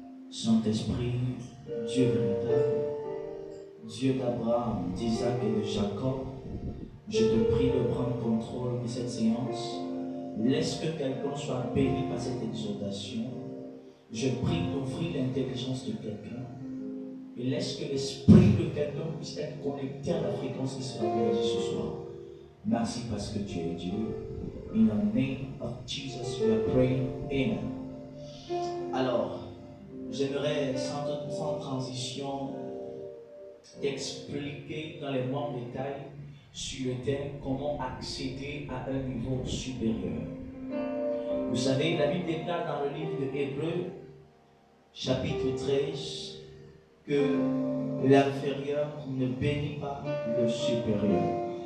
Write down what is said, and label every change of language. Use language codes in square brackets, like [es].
[fr] Saint-Esprit, Dieu véritable, Dieu d'Abraham, d'Isaac et de Jacob, je te prie de prendre contrôle de cette séance. Laisse que quelqu'un soit béni par cette exhortation. Je prie d'ouvrir l'intelligence de quelqu'un et laisse que l'esprit de quelqu'un puisse être connecté à la fréquence qui sera réalisée ce soir. Merci parce que tu es Dieu. [en] In the name of Jesus we are praying. Amen. [fr] Alors, j'aimerais sans transition t'expliquer dans les moindres détails sur le thème comment accéder à un niveau supérieur. Vous savez, la Bible déclare dans le livre de Hébreux, chapitre 13, que l'inférieur ne bénit pas le supérieur.